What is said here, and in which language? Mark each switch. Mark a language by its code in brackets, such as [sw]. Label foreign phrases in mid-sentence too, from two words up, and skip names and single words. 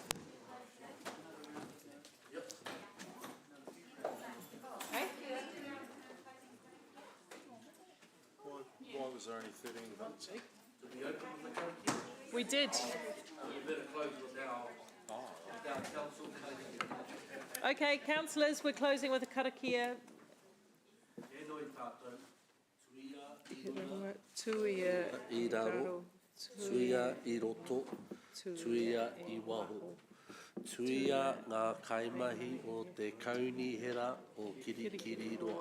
[en] Okay. Why was there only 13 votes? Did we open the karaoke? We did. We better close with our council. Okay, councillors, we're closing with a karakia. [mi] Tuia I raro, tuia I roto, tuia I waho. Tuia ngā kaimahi o te kaunihera o Kirikiriroa.